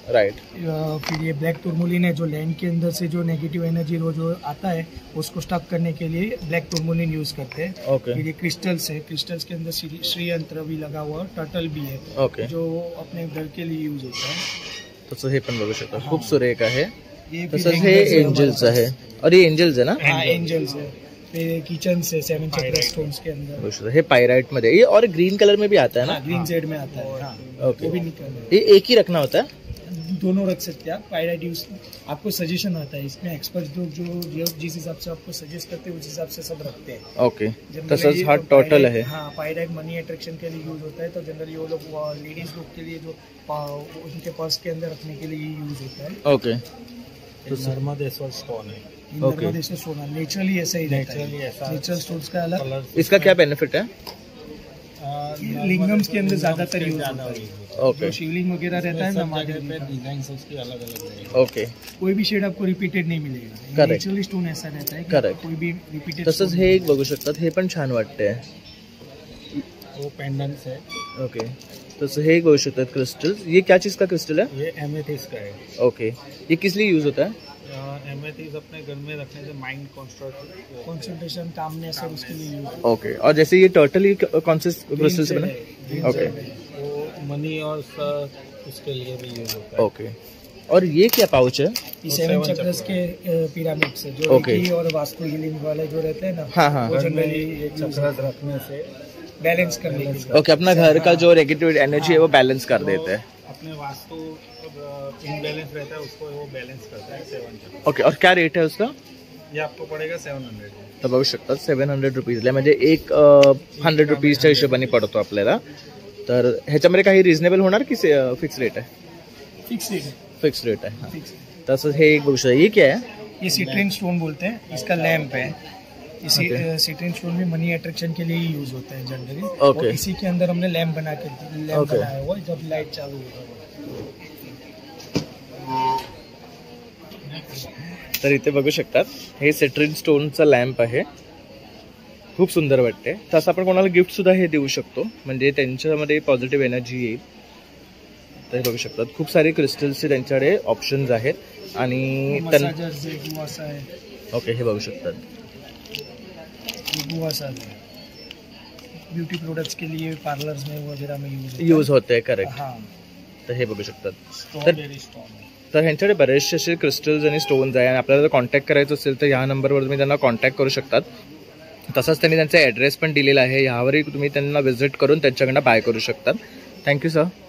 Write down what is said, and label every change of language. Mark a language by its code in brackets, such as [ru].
[en] Right. [hi] फिर ये black टूरमोलिन है जो लैंड के अंदर से जो नेगेटिव एनर्जी वो जो आता है उसको स्टॉप करने के लिए ब्लैक टूरमोलिन यूज करते हैं. [en] Okay. [hi] फिर ये क्रिस्टल्स है. क्रिस्टल्स के अंदर श्री यंत्र भी लगा हुआ है, टर्टल भी है. [en] Okay. [hi] जो अपने घर के लिए यूज होता है. [mr] तसं हे पण बघू शकता खूप सुरेख आहे. [hi] ये [mr] तसंच हे एंजल्स आहे. [hi] और ये एंजल्स है ना? हाँ एंजल्स है. किचन से 7 चक्र स्टोन्स के अंदर. [mr] बघू शकता हे पायराइट मध्ये. [hi] ये और ग्रीन कलर में भी आता है ना? ग्रीन जेड में आता है. हाँ, [en] Okay. [hi] वो भी निकलना. ये एक ही रखना होता है? दोनों रख सकते हैं आप. पायराइट यूज आपको सजेशन आता है इसमें. एक्सपर्ट लोग जो जिस हिसाब से आपको सजेस्ट करते हैं उस हिसाब से सब रखते हैं. [mr] ओके. तसंच हा टोटल है. [hi] हाँ पायराइट मनी अट्रैक्शन के लिए यूज होता है. तो जनरली वो लोग लेडीज लोग के लिए जो उनके पर्स के अंदर रखने के लिए यूज होता है. [en] Okay. [hi] नर्मदेश्वर स्टोन है. [en] Okay. [hi] नर्मदेश्वर स्टोन नेचुरली ऐसा ही रहता है. नेचुरल स्टोन्स का अलग. इसका क्या बेनिफिट है? लिंगम्स के अंदर ज्यादातर यूज होता है. [en] Okay. [hi] जो शिवलिंग वगैरह रहता है ना महादेव पे डिजाइन उसकी अलग अलग रहेगा. [en] Okay. [hi] कोई भी शेड आपको रिपीटेड नहीं मिलेगा. [en] Correct. [hi] नेचुरली स्टोन ऐसा रहता है कि [en] Correct. [hi] कोई भी रिपीटेड. [mr] तसंच हे एक बघू शकतात हे पण छान वाटते. [hi] वो पेंडेंट्स है. [en] Okay. [mr] तसं हे एक बघू शकतात क्रिस्टल्स. [hi] ये क्या चीज का क्रिस्टल है? ये एमेथिस्ट का है. ओके. ये किस लिए यूज होता है? एमेथिस्ट अपने घर में रखने से माइंड कंसंट्रेशन कामनेस और उसके लिए यूज. [en] Okay. [hi] और जैसे ये टर्टल ये कौन से क्रिस्टल से बना? [en] Okay. [hi] वो मनी और उसके लिए भी यूज होता है. ओके. और ये क्या पाउच है? ये 7 चक्रस के पिरामिड से जो [en] Okay. [hi] रेकी और वास्तु हीलिंग वाले जो रहते हैं ना. हाँ, हाँ. वो जनरली ये चक्रस रखने से बैलेंस करने के लिए. [en] Okay. [hi] अपना घर का जो नेगेटिव एनर्जी है वो बैलेंस कर देते हैं. अपने वास्तु इनबैलेंस रहता है उसको वो बैलेंस करता है. 7 चक्र. ओके. और क्या रेट है उसका? ये आपको पड़ेगा 700. [mr] तर बघू शकतात 700 रुपीजला म्हणजे एक 100 रुपीजच्या हिशोबाने पडतो आपल्याला. तर ह्याच्यामध्ये काही रिझनेबल होणार की फिक्स रेट आहे? [hi] फिक्स रेट है. [mr] फिक्स रेट आहे. हां. तसंच हे एक बघू शकता. [hi] ये क्या है? ये सिट्रिन स्टोन बोलते हैं. इसका लैंप है. इसी सिट्रिन स्टोन में मनी अट्रैक्शन के लिए ही यूज होता है जनरली. [en] Okay. [hi] और इसी के अंदर हमने लैंप बना के [en] Okay. [hi] बनाया हुआ जब लाइट चालू होगा. [mr] तर इथे बघू शकतात हे सेट्रिन स्टोनचा लॅम्प आहे. खूप सुंदर वाटते. तसं आपण कोणाला गिफ्ट सुद्धा हे देऊ शकतो म्हणजे त्यांच्यामध्ये पॉझिटिव्ह एनर्जी येईल. तर हे बघू शकतात खूप सारे क्रिस्टल्सचे त्यांच्याकडे ऑप्शन्स आहेत आणि [hi] मसाजर्स है, गुआसा है. [mr] ओके. हे बघू शकतात. [hi] गुआसा है ब्यूटी प्रोडक्ट्स के लिए पार्लर्स में वगैरह में यूज होते हैं. करेक्ट. हाँ. [mr] तर हे बघू शकतात. [en] Strawberry stone. [mr] तर ह्यांच्याकडे बरेचसे असे क्रिस्टल्स आणि स्टोन्स आहे आणि आपल्याला जर कॉन्टॅक्ट करायचं असेल तर ह्या नंबरवर तुम्ही त्यांना कॉन्टॅक्ट करू शकतात. तसंच त्यांनी त्यांचा ॲड्रेस पण दिलेला आहे. ह्यावरही तुम्ही त्यांना व्हिजिट करून त्यांच्याकडनं बाय करू शकतात. Thank you sir.